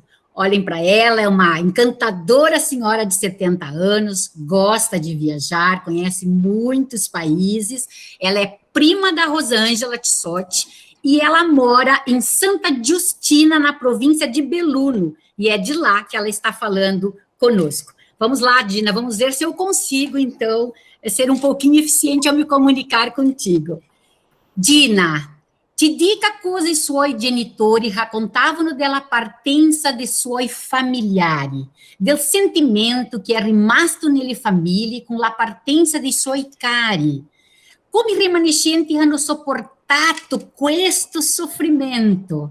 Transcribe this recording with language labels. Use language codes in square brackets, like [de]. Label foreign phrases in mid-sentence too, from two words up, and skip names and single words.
[pt] Olhem para ela, é uma encantadora senhora de 70 anos, gosta de viajar, conhece muitos países, ela é prima da Rosângela Tissotti e ela mora em Santa Giustina, na província de Belluno, e é de lá que ela está falando conosco. Vamos lá, Dina, vamos ver se eu consigo, então, ser um pouquinho eficiente ao me comunicar contigo. [it] Dina, ti dica cosa i suoi genitori raccontavano della partenza dei suoi familiari, del sentimento che è rimasto nelle famiglie con la partenza dei suoi cari. Come i remanescenti hanno sopportato questo soffrimento?